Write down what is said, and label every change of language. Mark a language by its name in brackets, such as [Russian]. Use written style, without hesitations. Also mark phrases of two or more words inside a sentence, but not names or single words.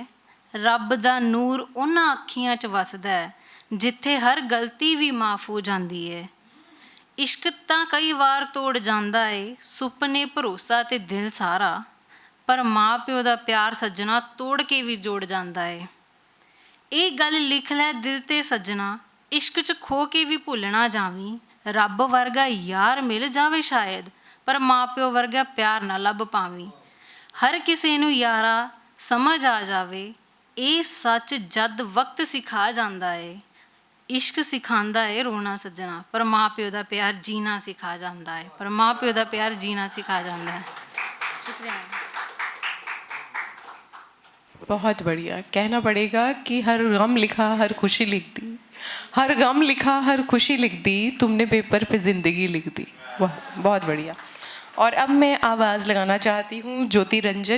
[Punjabi] ਰੱਬ ਦਾ ਨੂਰ ਉਨ੍ਹਾਂ ਅੱਖੀਆਂ ਚ ਵਸਦਾ ਹੈ, ਜਿੱਥੇ ਹਰ ਗਲਤੀ ਵੀ ਮਾਫ਼ ਹੋ ਜਾਂਦੀ ਹੈ। ਇਸ਼ਕ ਤਾਂ ਕਈ ਵਾਰ ਤੋੜ ਜਾਂਦਾ ਹੈ, ਸੁਪਨੇ ਭਰੋਸਾ ਤੇ ਦਿਲ ਸਾਰਾ, ਪਰ ਮਾਂ ਪਿਓ ਦਾ ਪਿਆਰ ਸੱਜਣਾ ਤੋੜ ਕੇ ਵੀ ਜੋੜ ਜਾਂਦਾ ਹੈ। ਇਹ ਗੱਲ ਲਿਖ ਲੈ ਦਿਲ ਤੇ ਸੱਜਣਾ, ਇਸ਼ਕ 'ਚ ਖੋ ਕੇ ਵੀ ਭੁੱਲ ਨਾ ਜਾਵੀਂ। ਰੱਬ ਵਰਗਾ ਯਾਰ ਮਿਲ ਜਾਵੇ ਸ਼ਾਇਦ, ਪਰ ਮਾਂ ਪਿਓ ਵਰਗਾ ਪਿਆਰ ਨਾ ਲੱਭ ਪਾਵੀਂ। ਹਰ ਕਿਸੇ ਨੂੰ ਯਾਰਾ ਸਮਝ ਆ ਜਾਵੇ, ਇਹ ਸੱਚ ਜਦ ਵਕਤ ਸਿਖਾ ਜਾਂਦਾ ਏ। ਇਸ਼ਕ ਸਿਖਾਉਂਦਾ ਏ ਰੋਣਾ ਸੱਜਣਾ, ਪਰ ਮਾਂ ਪਿਓ ਦਾ ਪਿਆਰ ਜੀਣਾ ਸਿਖਾ ਜਾਂਦਾ ਏ, ਪਰ ਮਾਂ ਪਿਓ ਦਾ ਪਿਆਰ ਜੀਣਾ ਸਿਖਾ ਜਾਂਦਾ ਹੈ। ਸ਼ੁਕਰੀਆ। [Hindi] बहुत बढ़िया। कहना पड़ेगा कि हर गम लिखा हर खुशी लिख दी, हर गम लिखा हर खुशी लिख दी, तुमने पेपर पे ज़िंदगी लिख दी। वाह, बहुत बढ़िया। और अब मैं आवाज़ लगाना चाहती हूँ ज्योति रंजन।